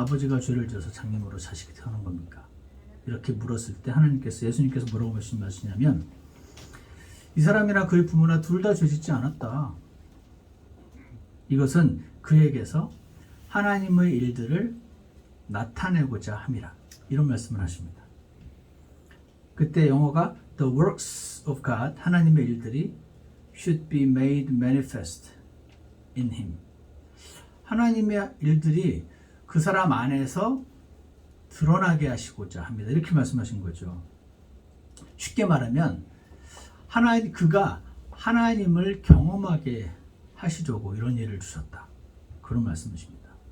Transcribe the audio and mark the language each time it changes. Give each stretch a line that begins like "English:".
Korean: 아버지가 죄를 지어서 장님으로 자식이 태어난 겁니까? 이렇게 물었을 때 예수님께서 뭐라고 말씀하시냐면, 이 사람이나 그의 부모나 둘 다 죄짓지 않았다. 이것은 그에게서 하나님의 일들을 나타내고자 함이라. 이런 말씀을 하십니다.
English: 그때 영어가 The works of God,
Korean: 하나님의 일들이
English: should be made manifest in him.
Korean: 하나님의 일들이 그 사람 안에서 드러나게 하시고자 합니다. 이렇게 말씀하신 거죠. 쉽게 말하면 그가 하나님을 경험하게 하시려고 이런 일을 주셨다. 그런 말씀이십니다.